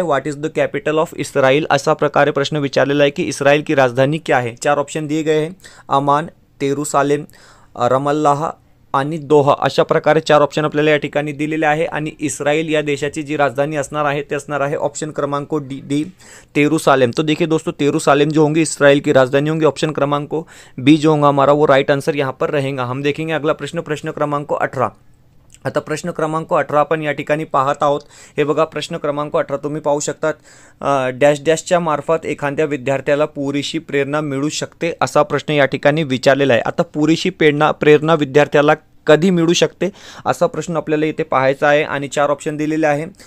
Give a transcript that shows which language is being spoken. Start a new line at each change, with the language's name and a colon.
English: what is the capital of Israel,
Marathi: असा प्रकारे प्रश्न विचारलेला आहे की
Hindi: इस्रायल की राजधानी क्या है.
Marathi: 4 ऑप्शन
Hindi: दिए गए हैं,
Marathi: अमान, जेरुसलेम, रमल्लाह आणि दोहा, अशा प्रकारे 4 ऑप्शन आपल्याला या ठिकाणी दिलेले आहे आणि इस्रायल या देशाची जी राजधानी असणार आहे ते असणार आहे ऑप्शन क्रमांक डी, जेरुसलेम.
Hindi: तो देखिए दोस्तों जेरुसलेम जो होंगी इस्रायल की राजधानी होंगी. ऑप्शन क्रमांक बी जो होगा हमारा वो राइट आंसर यहाँ पर रहेगा. हम देखेंगे अगला प्रश्न, प्रश्न क्रमांक 18.
Marathi: आता प्रश्न क्रमांक 18 आपण या ठिकाणी पाहत आहोत. हे बघा प्रश्न क्रमांक 18 तुम्ही पाहू शकतात. डॅश डॅशच्या मार्फत एखाद्या विद्यार्थ्याला पुरेशी प्रेरणा मिळू शकते, असा प्रश्न या ठिकाणी विचारलेला आहे. आता पुरेशी प्रेरणा विद्यार्थ्याला कधी मिळू शकते, असा प्रश्न आपल्याला इथे पाहायचा आहे आणि 4 ऑप्शन दिलेले आहे.